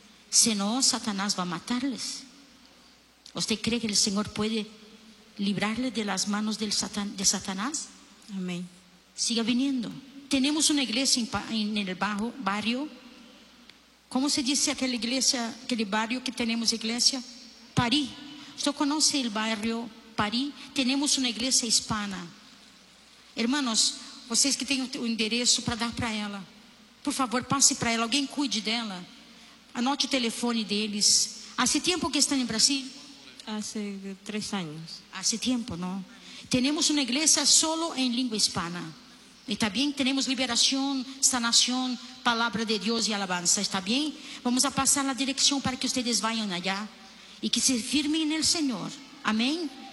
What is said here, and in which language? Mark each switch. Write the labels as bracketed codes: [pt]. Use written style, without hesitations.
[es] Si no, Satanás va a matarles. ¿Usted cree que el Señor puede librarle de las manos del de Satanás? Amén. Siga viniendo. Tenemos una iglesia en el bajo barrio. ¿Cómo se dice aquella iglesia, aquel barrio que tenemos iglesia? París. ¿Usted conoce el barrio París? Tenemos una iglesia hispana. [pt] Hermanos, vocês que têm o endereço para dar para ela, por favor, passe para ela. Alguém cuide dela. Anote o telefone deles. Há tempo que estão em Brasil? [es] Hace 3 años. Hace tiempo, ¿no? Tenemos una iglesia solo en lengua hispana. Y también tenemos liberación, sanación, palabra de Dios y alabanza. ¿Está bien? Vamos a pasar la dirección para que ustedes vayan allá y que se firmen en el Señor. ¿Amén?